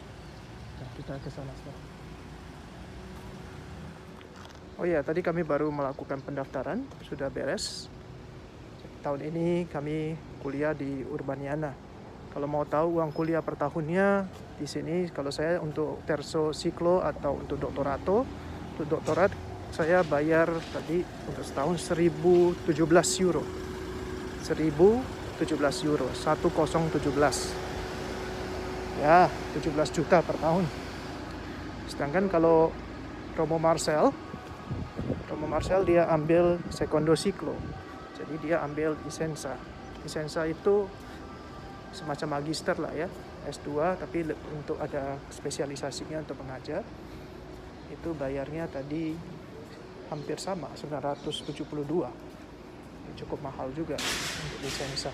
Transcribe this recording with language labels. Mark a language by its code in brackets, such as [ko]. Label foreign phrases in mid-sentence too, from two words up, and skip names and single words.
[id] Nah, kita ke sana sekarang. Oh iya, tadi kami baru melakukan pendaftaran, sudah beres. Tahun ini kami kuliah di Urbaniana. Kalau mau tahu uang kuliah per tahunnya di sini, kalau saya untuk [it] terzo ciclo [id] atau untuk doktorato, untuk doktorat saya bayar tadi untuk setahun 1.017 euro. 1.017 euro, 1017. Ya, 17 juta per tahun. Sedangkan kalau Romo Marcel dia ambil [it] secondo ciclo. [id] Jadi dia ambil lisensa. Lisensa itu semacam magister lah ya, S2, tapi untuk ada spesialisasinya untuk mengajar. Itu bayarnya tadi hampir sama, 972. Ini cukup mahal juga untuk lisensa.